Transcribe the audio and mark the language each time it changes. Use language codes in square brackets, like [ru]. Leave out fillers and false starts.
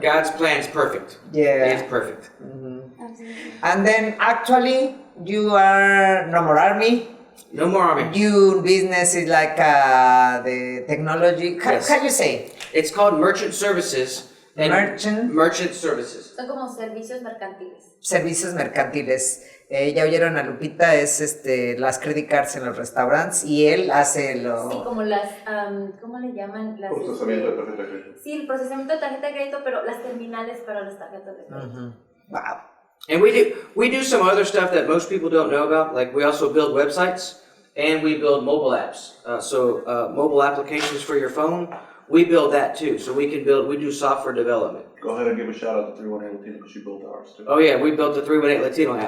[en] God's plan is perfect. Yeah. It's perfect. Absolutely. And then actually, you are no more army. No more army. Your business is like the technology. Yes. How you say? It's called merchant services. And merchant services. [es] Son como servicios mercantiles. Servicios mercantiles. Ya oyeron a Lupita, es las [en] credit cards [es] en los restaurantes y él hace lo... Sí, como las, ¿cómo le llaman? Las, Procesamiento de tarjeta de crédito. Sí, el procesamiento de tarjeta de crédito, pero las terminales para las tarjetas de crédito. [en] Wow. And we do some other stuff that most people don't know about. Like we also build websites and we build mobile apps. Mobile applications for your phone, we build that too. So we do software development. Go ahead and give a shout out to 318 Latino because you built ours too. Oh yeah, we built the 318 Latino app.